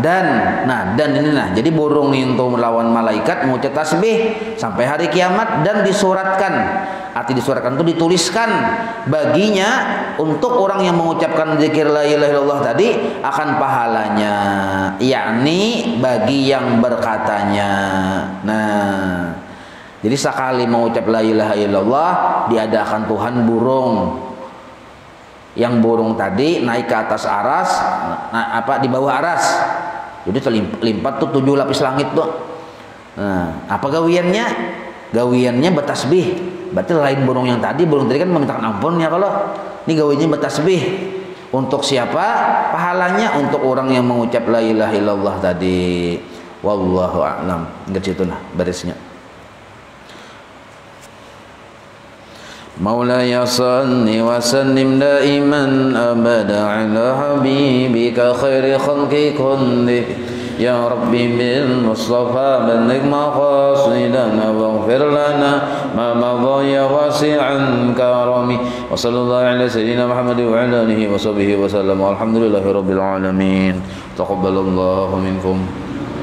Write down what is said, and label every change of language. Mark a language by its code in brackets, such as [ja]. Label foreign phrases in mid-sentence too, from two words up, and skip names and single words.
[id] Dan ini jadi burung itu melawan malaikat mengucap tasbih sampai hari kiamat, dan disuratkan. Arti disuratkan itu dituliskan baginya untuk orang yang mengucapkan zikir [ar] لا إله إلا الله [id] tadi akan pahalanya, yakni bagi yang berkatanya. Nah, jadi sekali mengucap [ar] لا إله إلا الله [id] diadakan Tuhan burung. Yang burung tadi naik ke atas aras, di bawah aras. Jadi terlipat tuh 7 lapis langit tuh. [bjn] Nah, apa gawiannya? Gawiannya bertasbih. berarti lain burung yang tadi. Burung tadi kan memintakan ampun ya, kalau ini gawinya bertasbih. [id] Untuk siapa pahalanya? Untuk orang yang mengucap [ar] لا إله إلا الله [id] tadi. [ar] والله أعلم. [id] Enggak situ nah barisnya. [ar] مولاي صل وسلم دائما أبدا على حبيبك خير الخلق كل يا ربي بالمصطفى بلغ مقاصدنا واغفر لنا ما مضى يا واسع الكرم وصلى الله على سيدنا محمد وعلى آله وصحبه وسلم والحمد لله رب العالمين تقبل الله منكم.